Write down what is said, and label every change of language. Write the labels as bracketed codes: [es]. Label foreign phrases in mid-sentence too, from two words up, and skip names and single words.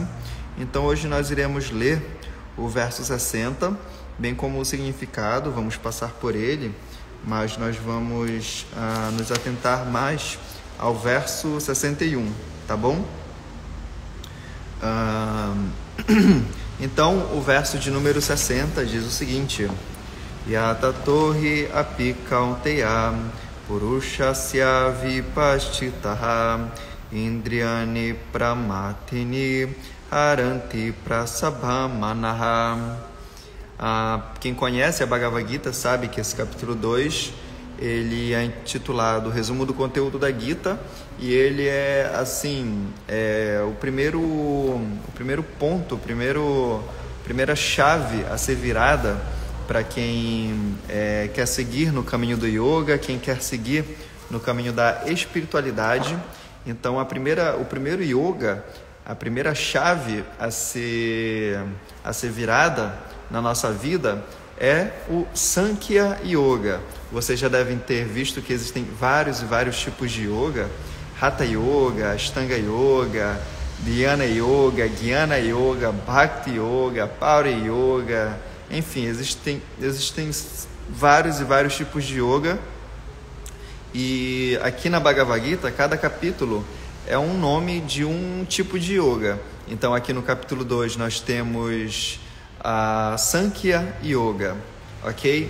[pt] Então, hoje nós iremos ler o verso 60, bem como o significado, vamos passar por ele, mas nós vamos nos atentar mais ao verso 61, tá bom? Então, o verso de número 60 diz o seguinte: [sa] यततो ह्यपि कौन्तेय पुरुषस्य विपश्चितः इन्द्रियाणि प्रमाथीनि हरन्ति प्रसभं मनः. [pt] Quem conhece a Bhagavad Gita sabe que esse capítulo 2 ele é intitulado Resumo do Conteúdo da Gita, e ele é assim, o primeiro ponto, primeira chave a ser virada para quem quer seguir no caminho do yoga, quem quer seguir no caminho da espiritualidade. Então, o primeiro yoga, a primeira chave a ser virada na nossa vida é o Sankhya Yoga. Vocês já devem ter visto que existem vários e vários tipos de yoga: Hatha Yoga, Ashtanga Yoga, Dhyana Yoga, Jnana Yoga, Bhakti Yoga, Power Yoga, enfim, existem vários e vários tipos de yoga. E aqui na Bhagavad Gita, cada capítulo é um nome de um tipo de yoga. Então, aqui no capítulo 2 nós temos a Sankhya Yoga, ok?